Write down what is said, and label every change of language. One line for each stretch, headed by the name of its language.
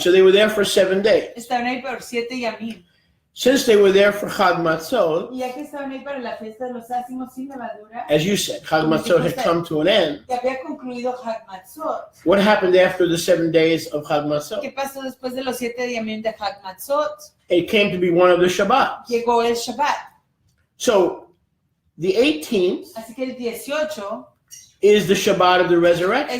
English: So they were there for 7 days.
Spanish: Estaban ahí por 7 yamim.
English: Since they were there for Chag Matzot,
Spanish: Y ya que estaban ahí para la fiesta de los ácimos sin levadura,
English: as you said, Chag Matzot had come to an end.
Spanish: que había concluido Hag Matzot.
English: What happened after the 7 days of Chag Matzot?
Spanish: ¿Qué pasó después de los 7 yamim de Hag Matzot?
English: It came to be one of the Shabbats.
Spanish: Llegó el Shabbat.
English: So the 18th
Spanish: Así que el 18
English: is the Shabbat of the resurrection.